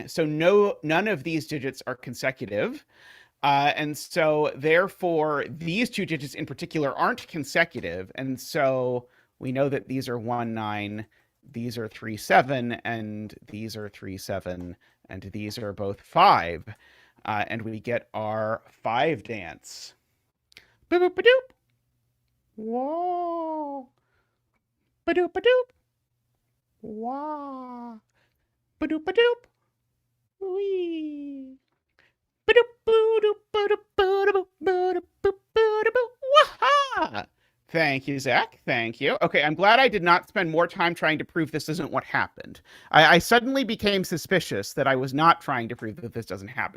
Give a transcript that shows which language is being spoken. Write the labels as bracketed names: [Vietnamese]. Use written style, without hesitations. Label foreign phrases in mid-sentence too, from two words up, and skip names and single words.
[English] So none of these digits are consecutive. And so therefore these 2 digits in particular aren't consecutive. And so we know that these are 1, 9, these are 3, 7, and these are 3, 7, and these are both 5. And we get our 5 dance. Boop, boop, ba-doop. Whoa. Ba-doop, ba-doop. Wah. Ba-doop, ba-doop. Wee. Thank you, Zach. Thank you. Okay, I'm glad I did not spend more time trying to prove this isn't what happened. I suddenly became suspicious that I was not trying to prove that this doesn't happen.